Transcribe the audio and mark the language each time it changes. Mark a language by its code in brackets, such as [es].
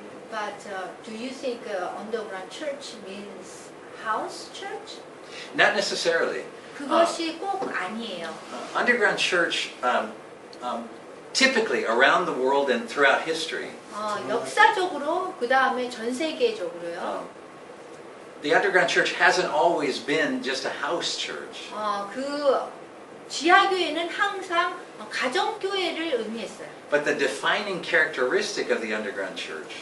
[en] But do you think underground church means house church? Not necessarily. [ko] 그것이 꼭 아니에요. [en] Underground church, typically around the world and throughout history, [ko] 역사적으로 그 다음에 전 세계적으로요. [en] the underground church hasn't always been just a house church. [ko] 그 지하교회는 항상 가정교회를 의미했어요. [en] But the defining characteristic of the underground church,